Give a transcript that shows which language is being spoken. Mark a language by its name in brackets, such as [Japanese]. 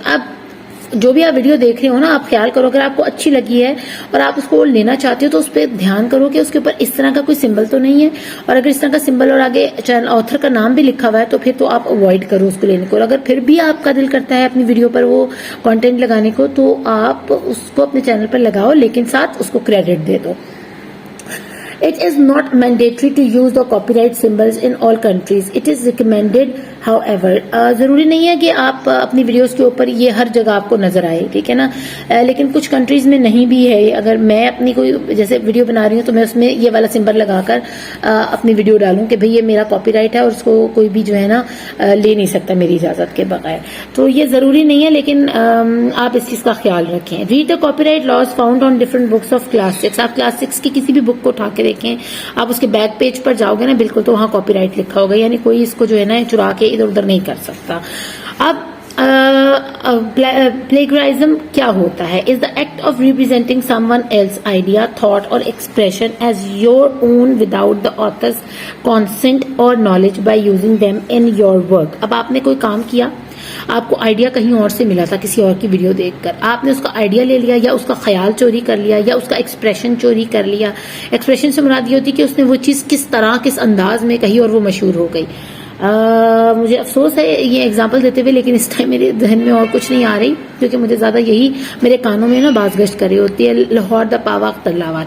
[Urdu] اب جو بھی آپ ویڈیو دیکھ رہے ہو نا, آپ خیال کرو اگر آپ کو اچھی لگی ہے اور آپ اس کو لینا چاہتے ہو تو اس پہ دھیان کرو کہ اس کے اوپر اس طرح کا کوئی سمبل تو نہیں ہے, اور اگر اس طرح کا سمبل اور آگے آتھر کا نام بھی لکھا ہوا ہے تو پھر تو آپ اوائڈ کرو اس کو لینے کو. اور اگر پھر بھی آپ کا دل کرتا ہے اپنی ویڈیو پر وہ کانٹینٹ لگانے کو, تو آپ اس کو اپنے چینل پر لگاؤ, لیکن ساتھ اس کو credit they do. [English] It is not mandatory to use the copyright symbols in all countries. It is recommended, however. [Urdu] ضروری نہیں ہے کہ آپ اپنی ویڈیوز کے اوپر یہ ہر جگہ آپ کو نظر آئے, ٹھیک ہے نا, لیکن کچھ کنٹریز میں نہیں بھی ہے. اگر میں اپنی کوئی جیسے ویڈیو بنا رہی ہوں تو میں اس میں یہ والا سمبل لگا کر اپنی ویڈیو ڈالوں کہ بھئی یہ میرا کاپی رائٹ ہے اور اس کو کوئی بھی جو ہے نا لے نہیں سکتا میری اجازت کے بغیر. تو یہ ضروری نہیں ہے, لیکن آپ اس چیز کا خیال رکھیں. [English] Read the copyright laws found on different books of class 6. [Urdu] آپ کلاس 6 کی کسی بھی بک کو اٹھا کے دیکھیں, آپ اس کے بیک پیج پر جاؤ گے نا بالکل تو وہاں کاپی رائٹ لکھا ہوگا, یعنی کوئی اس کو جو ہے نا چرا کے ادھر ادھر نہیں کر سکتا. اب plagiarism کیا ہوتا ہے؟ [English] is the act of representing someone else's idea, thought or expression as your own without the author's consent or knowledge by using them in your work. [Urdu] اب آپ نے کوئی کام کیا, آپ کو آئیڈیا کہیں اور سے ملا تھا کسی اور کی ویڈیو دیکھ کر, آپ نے اس کا آئیڈیا لے لیا یا اس کا خیال چوری کر لیا یا اس کا ایکسپریشن چوری کر لیا. ایکسپریشن سے مراد یہ ہوتی کہ اس نے وہ چیز کس طرح کس انداز میں کہی اور وہ مشہور ہو گئی. مجھے افسوس ہے یہ ایگزامپل دیتے ہوئے, لیکن اس ٹائم میرے ذہن میں اور کچھ نہیں آ رہی کیونکہ مجھے زیادہ یہی میرے کانوں میں نا باز گشت کر رہی ہوتی ہے, [Punjabi] لاہور دا پاوا تلاوا.